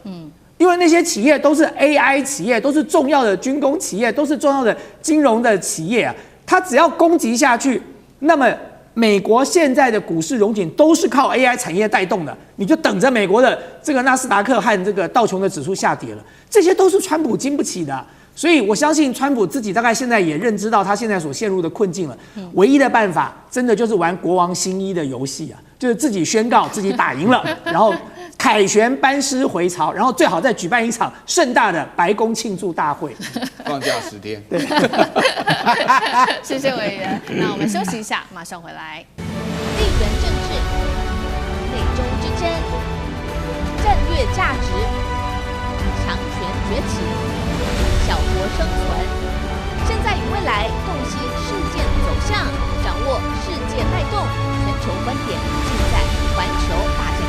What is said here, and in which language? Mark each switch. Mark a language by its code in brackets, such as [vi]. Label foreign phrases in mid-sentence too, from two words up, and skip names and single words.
[zh] 因為那些企業都是 AI 企業，都是重要的軍工企業，都是重要的金融的企業啊，它只要攻擊下去，那麼美國現在的股市榮景都是靠 AI 產業帶動的，你就等着美國的這個納斯達克和這個道瓊的指數下跌了，這些都是川普經不起的。所以我相信川普自己大概現在也認知到他現在所陷入的困境了，唯一的辦法真的就是玩國王新衣的遊戲啊，就是自己宣告自己打贏了，然後凱旋班師回朝，然後最好再舉辦一場盛大的白宮慶祝大會，放假10天。對，謝謝委員。那我們休息一下，馬上回来。地缘政治、美中之争、戰略價值、強權崛起、小國生存，現在與未來洞悉事件走向，掌握世界脈動，全球觀點盡在環球大